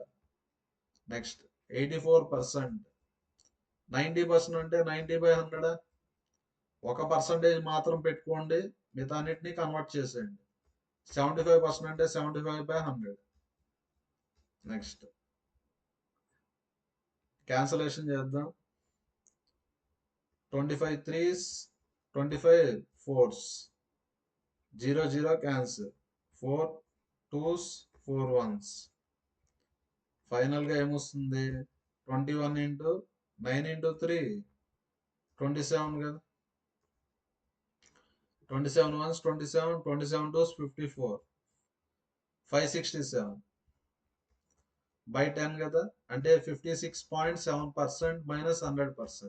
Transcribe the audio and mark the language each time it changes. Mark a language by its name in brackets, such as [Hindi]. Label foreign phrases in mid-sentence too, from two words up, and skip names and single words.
[Telugu] నెక్స్ట్ 84%, 90% అంటే 90/100, ఒక పర్సంటేజ్ మాత్రం పెట్టుకోండి, మిగతా అన్నిటినీ కన్వర్ట్ చేసేయండి. 75% అంటే 75/100. నెక్స్ట్ క్యాన్సలేషన్ చేద్దాం. 25 3s, 25 4s, 00 క్యాన్సిల్, 4 2s, 4 1s. ఫైనల్గా ఏమొస్తుంది, 21 ఇంటూ 9 ఇంటూ 3 27 కదా, 27 1s 27, 27 2s 54, 567 బై 10 కదా, అంటే 56.7% - 100%.